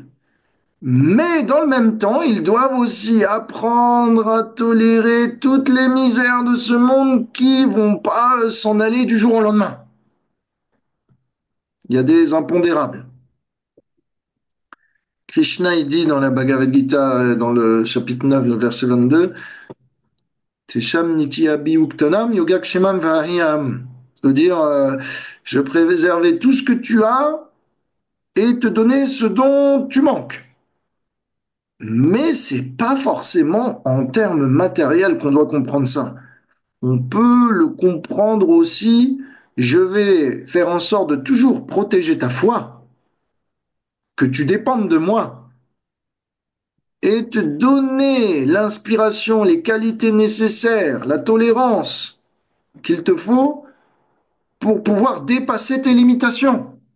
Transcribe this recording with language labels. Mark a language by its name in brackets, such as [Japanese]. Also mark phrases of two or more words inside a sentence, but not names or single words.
[French] Mais dans le même temps, ils doivent aussi apprendre à tolérer toutes les misères de ce monde qui vont pas s'en aller du jour au lendemain. Il y a des impondérables. Krishna, il dit dans la Bhagavad Gita, dans le chapitre 9, le verset 22, [Sanskrit] तेषां नित्याभि युक्तानां योगक्षेमं वहाम्यहम्. [French] C'est-à-dire, je vais préserver tout ce que tu as et te donner ce dont tu manques. Mais c'est pas forcément en termes matériels qu'on doit comprendre ça. On peut le comprendre aussi, je vais faire en sorte de toujours protéger ta foi, que tu dépendes de moi, et te donner l'inspiration, les qualités nécessaires, la tolérance qu'il te faut pour pouvoir dépasser tes limitations.